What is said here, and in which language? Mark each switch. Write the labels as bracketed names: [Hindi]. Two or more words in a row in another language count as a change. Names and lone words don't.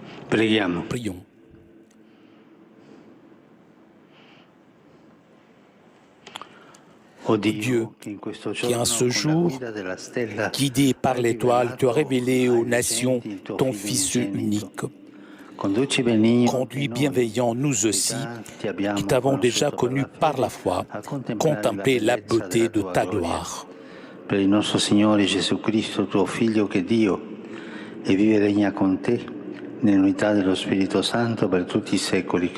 [Italian] Preghiamo. [French] Prions. Oh Dieu, qui en ce jour, guidé par l'étoile, te a révélé aux nations ton Fils unique. Conduis bienveillant nous aussi, qui t'avons déjà connu par la foi, contempler la beauté de ta gloire. [Italian] Per il nostro Signore Gesù Cristo, tuo Figlio, che è Dio, e vive e regna con te, nell'unità dello Spirito Santo, per tutti i secoli.